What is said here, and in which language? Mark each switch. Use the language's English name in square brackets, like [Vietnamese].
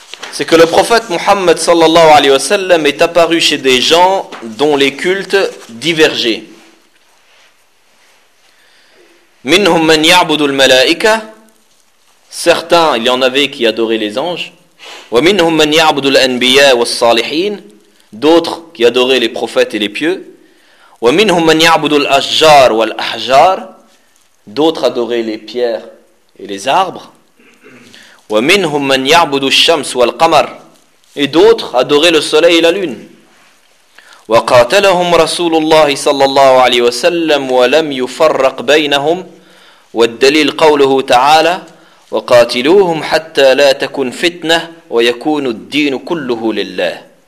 [French] C'est que le prophète Mohammed sallallahu alayhi wa sallam est apparu chez des gens dont les cultes divergeaient. [Arabic] منهم من يعبد الملائكة. [French] Certains, il y en avait qui adoraient les anges. [Arabic] ومنهم من يعبد الأنبياء والصالحين. [French] D'autres qui adoraient les prophètes et les pieux. [Arabic] ومنهم من يعبد الأشجار والأحجار. [French] D'autres adoraient les pierres et les arbres. [Arabic] وَمِنْهُمْ مَنْ يَعْبُدُ الشَّمْسُ وَالْقَمَرُ. [French] Et d'autres adoraient le soleil et la lune. [Arabic] وَقَاتَلَهُمْ رَسُولُ اللَّهِ صَلَّى اللَّهُ عَلَيْهِ وَسَلَّمُ وَلَمْ يُفَرَّقْ بَيْنَهُمْ وَالدَّلِيلُ قَوْلُهُ تَعَالَى وَقَاتِلُوهُمْ حَتَّى لَا تَكُنْ فِتْنَةٌ وَيَكُونُ الدِّينُ كُلُّهُ لِلَّهِ.